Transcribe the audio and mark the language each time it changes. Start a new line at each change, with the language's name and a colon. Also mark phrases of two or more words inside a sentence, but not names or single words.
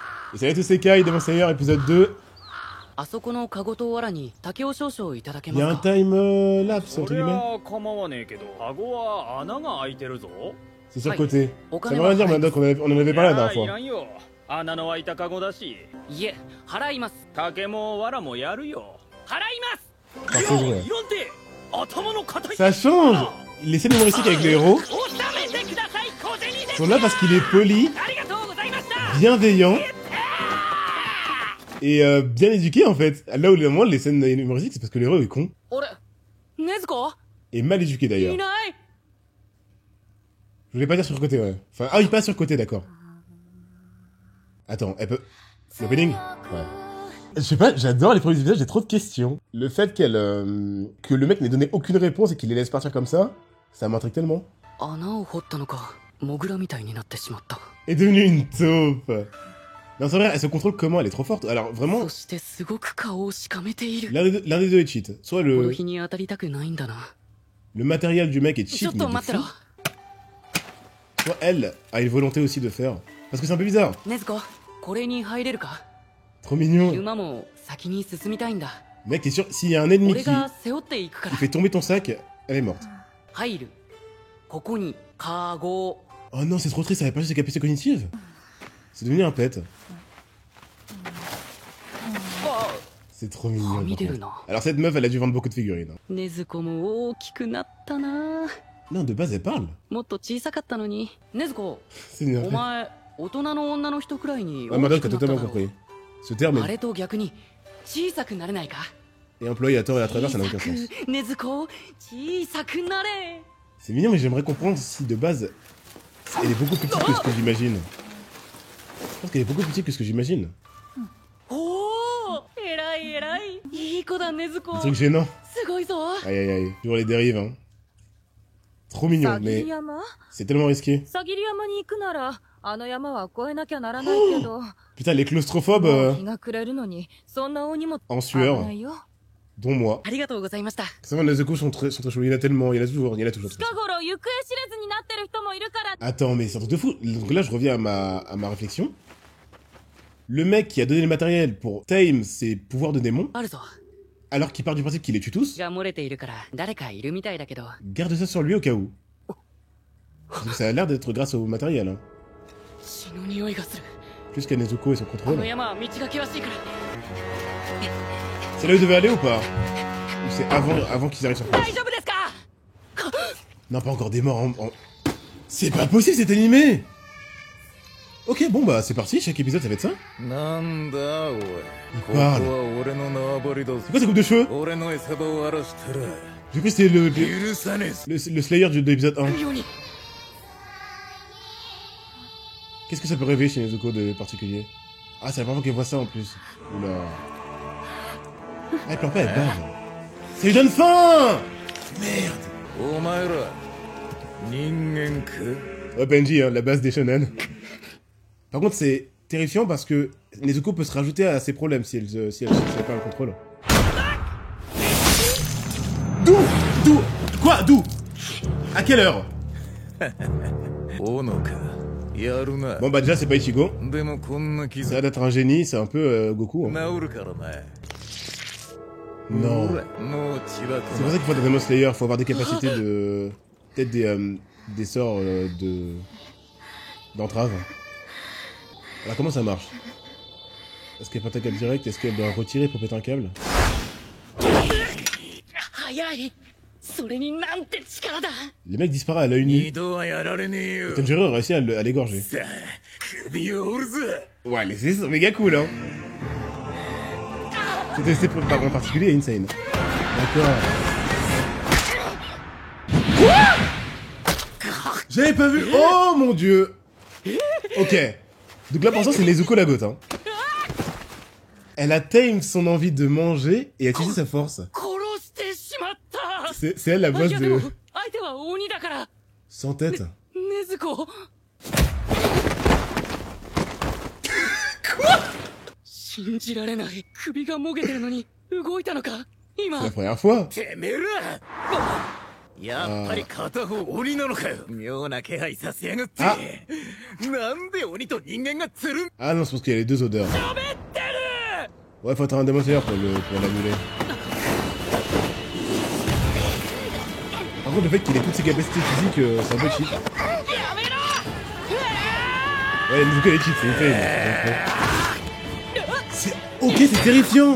French: Et salut à tous, c'est Kai, Demon Slayer, épisode 2.
Japanese: あそこのカゴと藁に竹を少々いただけ
French: Il y
Japanese: ま
French: a
Japanese: す
French: un
Japanese: か。
English: time lapse,
French: entre
Japanese: そり
French: guillemets.
Japanese: ゃ構わねえけど、カゴは穴が開いてるぞ。
French: C'est sur le Ouais. côté. Au Ça Canada, veut rien dire, ouais. Manda, on en avait parlé la
Japanese: い
French: dernière
Japanese: ら
French: fois.
Japanese: んよ。穴の開いたカゴだし、いえ、払います。竹も藁もやるよ。払います。
French: Par saison, ouais.
Japanese: いらんて。頭の硬い。
French: Ça change. Les scènes humoristiques avec le héros
Japanese: 収めてください、小銭です。
French: sont là parce qu'il est poli,
Japanese: ありがとうございました。
French: bienveillant et bien éduqué en fait. Là où vraiment les scènes humoristiques, c'est parce que le héros est con.
Japanese: 俺、禰豆子
French: Et mal éduqué d'ailleurs.
Japanese: いない。
French: Je voulais pas dire sur le côté, ouais. Enfin, ah oui, pas sur le côté, d'accord. Attends, elle peut... L'opening? Ouais. Je sais pas, j'adore les premiers épisodes, j'ai trop de questions. Le fait que le mec n'ait donné aucune réponse et qu'il les laisse partir comme ça m'intrigue tellement.
Japanese: 穴を掘ったのか、モグラみたいになってしまった。
French: Est devenue une taupe. Non, c'est vrai, elle se contrôle comment? Elle est trop forte. Alors, vraiment,
Japanese: そしてすごく顔をしかめている。
French: l'un des deux est cheat. Soit
Japanese: この
French: le
Japanese: 日に当たりたくないんだな。
French: matériel du mec est
Japanese: ちょ
French: cheat,
Japanese: っ
French: mais
Japanese: と
French: de
Japanese: 待ってろ。
French: fou. Soit elle a une volonté aussi de faire. Parce que c'est un peu bizarre.
Japanese: 禰豆子、これに入れるか。
French: Trop mignon.
Japanese: 馬も先に進みたいんだ。
French: Mec, t'es sûr, s'il y a un ennemi
Japanese: 俺
French: qui
Japanese: が背負っていくから。
French: fait tomber ton sac, elle est morte.
Japanese: 入る。ここにカゴ。
French: Oh non, c'est trop triste, ça avait pas juste ses capacités cognitives. C'est devenu un pet. C'est trop mignon. par
Japanese: 見てる
French: contre.
Japanese: な。
French: Alors cette meuf, elle a dû vendre beaucoup de figurines.
Japanese: 禰豆子も大きくなったな。
French: Non, de base, elle parle.
Japanese: もっと小さかったのに。禰豆子、
French: C'est une...
Japanese: お前大人の女の人くらいに
French: Ah,
Japanese: 大
French: Madame,
Japanese: きく
French: t'as
Japanese: なっただ
French: totalement
Japanese: ろ
French: compris.
Japanese: う。
French: Ce terme
Japanese: あ
French: est
Japanese: れと逆に小さくなれないか。
French: employé à tort et à travers, ça n'a
Japanese: 小
French: aucun
Japanese: さく
French: sens.
Japanese: 禰豆子、小さくなれ。
French: C'est mignon, mais j'aimerais comprendre si de base, elle est beaucoup plus petite que ce que j'imagine. Je pense qu'elle est beaucoup plus petite que ce que j'imagine.
Japanese: おお、偉い偉い。いい子だ禰豆子。
French: Un truc gênant.
Japanese: すごいぞ。
French: Aïe aïe aïe. Toujours les dérives, hein. Trop mignon,
Japanese: さぎ
French: mais
Japanese: り山
French: c'est tellement risqué.
Japanese: さぎり山に行くならあの山は越えなきゃならないけど、
French: Putain, les claustrophobes,
Japanese: もう日が暮れるのにそんな大荷物
French: en
Japanese: 危
French: sueur,
Japanese: ないよ。
French: dont moi.
Japanese: ありがとうございました。
French: C'est vrai, les échos sont très chauds. Il y en a tellement, il y en a toujours, il y en a toujours.
Japanese: 近頃行方知れずになってる人もいるから。
French: Attends, mais c'est un truc de fou. Donc là, je reviens à ma réflexion. Le mec qui a donné le matériel pour tame ses pouvoirs de démon,
Japanese: あるぞ。
French: alors qu'il part du principe qu'il les tue tous,
Japanese: が漏れているから誰かいるみたいだけど。
French: garde ça sur lui au cas où. Parce que ça a l'air d'être grâce au matériel, hein.
Japanese: 血の匂いがする。
French: Plus qu'à Nezuko et son
Japanese: この
French: contrôle.
Japanese: 山は道が険しいから。
French: C'est là où il devait aller ou pas? Ou c'est avant qu'ils arrivent sur place?
Japanese: 大丈夫ですか。
French: Non, pas encore des morts en... C'est pas possible, c'est animé! Ok, bon bah c'est parti, chaque épisode ça va être ça.
Japanese: なんだおい。ここ
French: parle.
Japanese: は俺の縄張りだぞ
French: C'est。quoi cette coupe de cheveux?
Japanese: 俺の餌場を荒らしたら
French: J'ai cru que c'était
Japanese: 許さねえぞ。
French: le Slayer de l'épisode 1.
Japanese: ように。
French: Qu'est-ce que ça peut réveiller chez Nezuko de particulier? Ah, c'est la première fois qu'elle voit ça en plus. Oula. Ah, elle pleure pas, elle bave. Ça lui donne faim! Merde!
Japanese: お前ら人間か。
French: Ouais, Benji, hein, la base des shonen. Par contre, c'est terrifiant parce que Nezuko peut se rajouter à ses problèmes si elle pas le contrôle. D'où? Quoi? D'où? À quelle heure?
Japanese: 斧か。やるな。
French: Bon, bah déjà, c'est pas Ichigo.
Japanese: でもこんな傷
French: Ça a d'être un génie, c'est un peu Goku. Hein.
Japanese: 治るからな。
French: Non.
Japanese: ほらもう血は
French: C'est pour ça qu'il faut être Demon Slayer, faut avoir des capacités de... Peut-être des sorts d'entrave. Alors comment ça marche? Est-ce qu'elle pète un câble direct? Est-ce qu'elle doit retirer pour péter un câble?
Japanese: 早い。それになんて力だ。
French: Le mec disparaît à l'œil nu.
Japanese: 二度はやられねえよ。
French: Tanjiro réussit à l'égorger.
Japanese: さあ首を折るぜ。
French: Ouais, mais c'est méga cool, hein. C'était testé par en particulier Insane. D'accord. Quoi? J'avais pas vu. Oh mon dieu. Ok. Donc là pour l'instant c'est Nezuko la goth, hein. Elle a tame son envie de manger et a utilisé sa force.
Japanese: 殺してしまった。
French: C'est elle la
Japanese: い
French: boss
Japanese: やでも
French: de...
Japanese: 相手は鬼だから。
French: Sans tête.
Japanese: 禰豆子。信じられない。首がもげてるのに動いたのか。今。
French: C'est la première fois.
Japanese: てめえらやっぱり片方鬼なのかよ。妙な気配させやがって。なんで鬼と人間がつるん。
French: Ah non, c'est parce qu'il y a les deux odeurs.
Japanese: 喋ってる。
French: Ouais, faut être un démon slayer pour l'annuler. Par contre, le fait qu'il ait toutes ses capacités physiques, c'est un peu cheap. Ouais, il nous fait les cheats, c'est fait. C'est... Ok, c'est terrifiant.